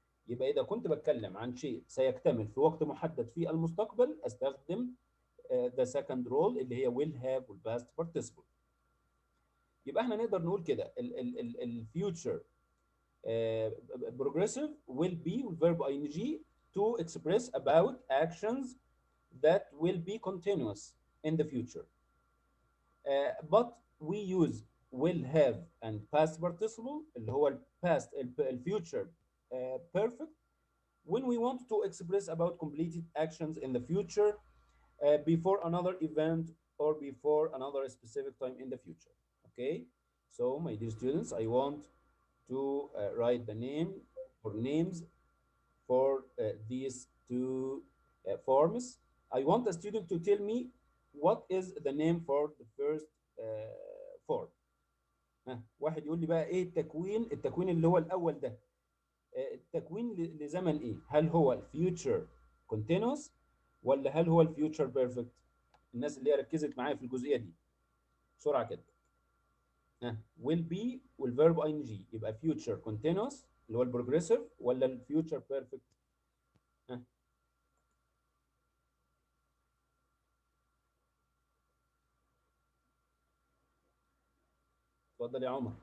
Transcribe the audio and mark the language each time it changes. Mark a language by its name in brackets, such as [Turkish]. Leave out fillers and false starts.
[Arabic] يبقى اذا كنت بتكلم عن شيء سيكتمل في وقت محدد في المستقبل استخدم [English] the second role [Arabic] اللي هي [English] will have [Arabic] وال [English] past participle. [Arabic] يبقى احنا نقدر نقول كده الفيوتشر [English] progressive will be verb ing to express about actions that will be continuous in the future. But we use will have and past participle [Arabic] اللي هو [English] past future perfect when we want to express about completed actions in the future before another event or before another specific time in the future. Okay, so my dear students, I want to write the name or names for these two forms. I want a student to tell me what is the name for the first form. [Arabic] واحد يقول لي بقى ايه التكوين اللي هو الاول ده. التكوين لزمن ايه؟ هل هو الفيوتشر كونتينوس ولا هل هو الفيوتشر بيرفكت؟ الناس اللي هي ركزت معايا في الجزئيه دي بسرعه كده. [English] will be [Arabic] والفيرب اي ان جي يبقى فيوتشر كونتينوس اللي هو البروجريسيف ولا الفيوتشر بيرفكت؟ اتفضل يا عمر.